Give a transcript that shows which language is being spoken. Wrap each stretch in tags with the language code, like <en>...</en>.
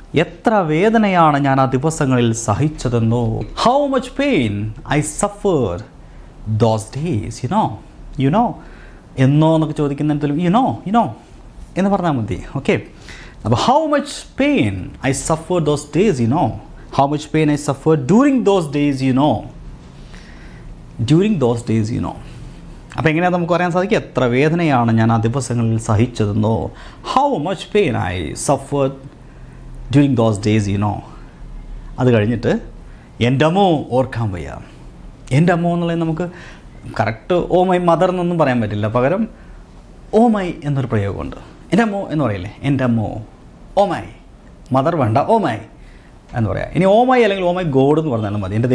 <ml>എത്ര വേദനയാണ് ഞാൻ ആ ദിവസങ്ങളിൽ സഹിച്ചതെന്നോ.</ml> <en>How much pain I suffer those days.</en> <ml>You know എന്നോ എന്നൊക്കെ ചോദിക്കുന്നതിലും യു നോ എന്ന് പറഞ്ഞാൽ മതി.</ml> <en>Okay, അപ്പോൾ how much pain I suffer those days you know. How much pain I suffered during those days, you know. During those days, you know.</en> <ml>അപ്പോൾ എങ്ങനെയാണ് നമുക്ക് പറയാൻ സാധിക്കും? എത്ര വേദനയാണ് ഞാൻ ആ ദിവസങ്ങളിൽ സഹിച്ചതെന്നോ.</ml> <en>How much pain I suffered during those days, you know.</en> <ml>അത് കഴിഞ്ഞിട്ട് എൻ്റെ അമ്മോ ഓർക്കാൻ വയ്യ. എൻ്റെ അമ്മോ എന്നുള്ളത് നമുക്ക് കറക്റ്റ് ഓ മൈ മദർ എന്നൊന്നും പറയാൻ പറ്റില്ല. പകരം ഓ മൈ എന്നൊരു പ്രയോഗമുണ്ട്. എൻ്റെ അമ്മോ എന്ന് പറയില്ലേ, എൻ്റെ അമ്മോ. ഓ മൈ മദർ വേണ്ട, ഓ മൈ എന്ന് പറയാം. ഇനി ഓ മൈ അല്ലെങ്കിൽ ഓ മൈ ഗോഡ് എന്ന് പറഞ്ഞാലും മതി.</ml>